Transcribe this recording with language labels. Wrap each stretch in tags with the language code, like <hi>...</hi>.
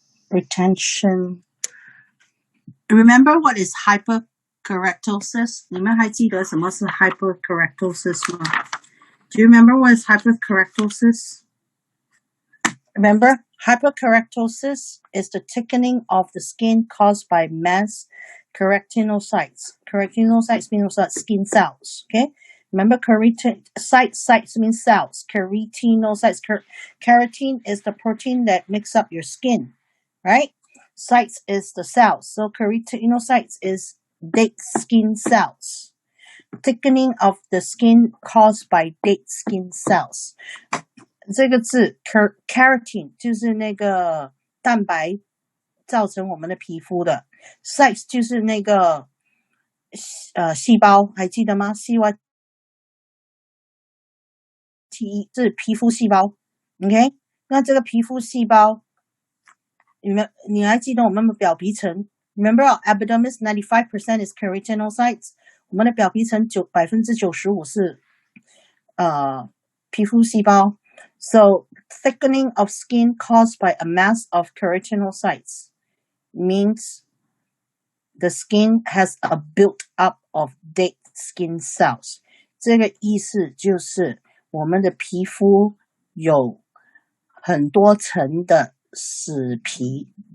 <en>Retention. Remember what is hyperkeratosis?</en> <zh>你们还记得什么是 hyperkeratosis 吗？</zh> <en>Do you remember what is hyperkeratosis? Remember, hyperkeratosis is the thickening of the skin caused by mass keratinocytes. Keratinocytes means skin cells. Okay, remember sites means cells. Keratinocytes. Keratin is the protein that makes up your skin, right? Cytes is the cells. So keratinocytes is dead skin cells. Thickening of the skin caused by dead skin cells.</en> <zh>这个字 keratin 就是那个蛋白造成我们的皮肤的 cytes 就是那个细胞，还记得吗？ CYTE 这是皮肤细胞 OK， 那这个皮肤细胞你还记得我们的表皮层</zh> <en>Remember our epidermis 95% is keratinocytes，</en> <zh>我们的表皮层95%是皮肤细胞。</zh> <en>So thickening of skin caused by a mass of keratinocytes means the skin has a built-up of dead skin cells.</en> <zh>这个意思就是我们的皮肤有很多层的死皮。</zh>